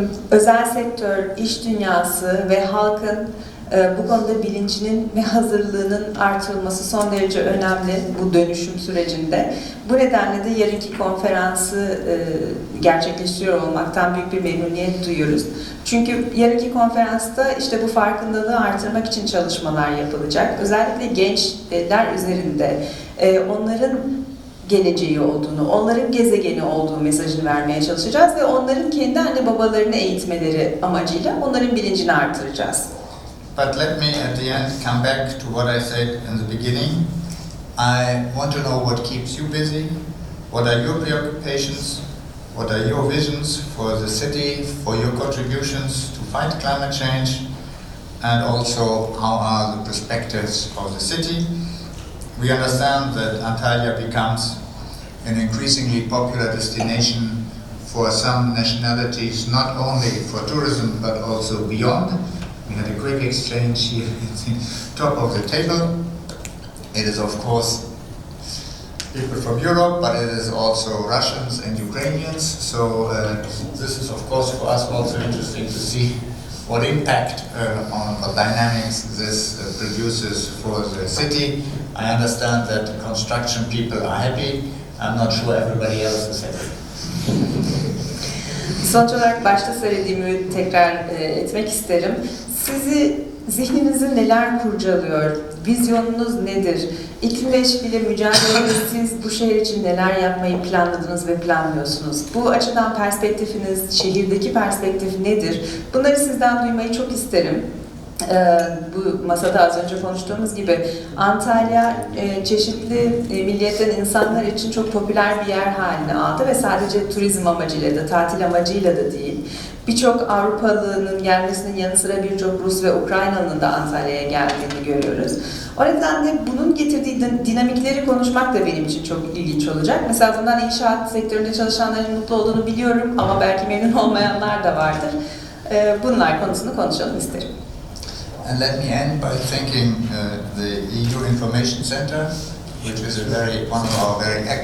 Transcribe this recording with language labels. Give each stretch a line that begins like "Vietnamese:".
Turkish: Özel sektör, iş dünyası ve halkın bu konuda bilincinin ve hazırlığının artırılması son derece önemli bu dönüşüm sürecinde. Bu nedenle de yarınki konferansı gerçekleştiriyor olmaktan büyük bir memnuniyet duyuyoruz. Çünkü yarınki konferansta işte bu farkındalığı artırmak için çalışmalar yapılacak. Özellikle gençler üzerinde onların geleceği olduğunu, onların gezegeni olduğu mesajını vermeye çalışacağız ve onların kendi anne babalarını eğitmeleri amacıyla onların bilincini artıracağız.
English: But let me at the end come back to what I said in the beginning. I want to know what keeps you busy, what are your preoccupations, what are your visions for the city, for your contributions to fight climate change, and also how are the perspectives of the city. We understand that Antalya becomes an increasingly popular destination for some nationalities, not only for tourism but also beyond. We had a quick exchange here at the top of the table. It is of course people from Europe, but it is also Russians and Ukrainians. So this is of course for us also interesting to see what impact on what dynamics this produces for the city. I understand that the construction people are happy. I'm not sure everybody else is happy.
Turkish: Sonuç olarak başta söylediğimi tekrar etmek isterim. Zihninizde neler kurcalıyor? Vizyonunuz nedir? İklim değişikliğiyle mücadelede siz bu şehir için neler yapmayı planladınız ve planlıyorsunuz? Bu açıdan perspektifiniz, şehirdeki perspektif nedir? Bunları sizden duymayı çok isterim. Bu masada az önce konuştuğumuz gibi Antalya çeşitli milliyetten insanlar için çok popüler bir yer haline aldı ve sadece turizm amacıyla da, tatil amacıyla da değil. Birçok Avrupalı'nın gelmesinin yanı sıra birçok Rus ve Ukraynalı'nın da Antalya'ya geldiğini görüyoruz. O nedenle bunun getirdiği dinamikleri konuşmak da benim için çok ilginç olacak. Mesela bundan inşaat sektöründe çalışanların mutlu olduğunu biliyorum ama belki memnun olmayanlar da vardır. Bunlar konusunu konuşalım isterim.
English: And let me end by thanking the EU Information Center, which is one of our very